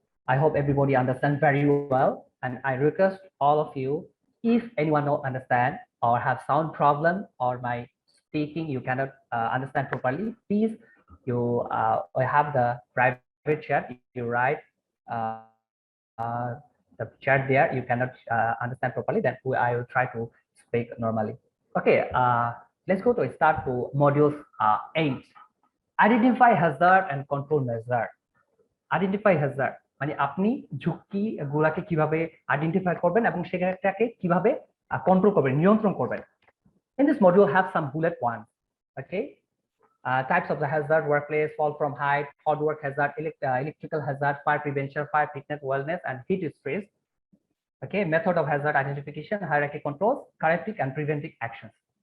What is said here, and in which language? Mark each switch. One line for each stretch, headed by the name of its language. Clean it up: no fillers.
English: I hope everybody understands very well, and I request all of you, if anyone don't understand or have sound problem or my speaking you cannot understand properly, please you have the private chat. You write the chat there. You cannot understand properly, then I will try to speak normally. Okay, let's go to start to module 8. Identify hazard and control measure.
Bangla: Identify hazard মানে আপনি ঝুঁকি গুলাকে কিভাবে identify করবেন এবং সেটাকে কিভাবে control করবেন, নিয়ন্ত্রণ করবেন.
English: In this module have some bullet points. Okay, types of the hazard: workplace, fall from height, hard work hazard, electrical hazard, fire prevention, fire fitness, wellness, and heat stress. Okay, method of hazard identification, hierarchy controls, corrective and preventive actions.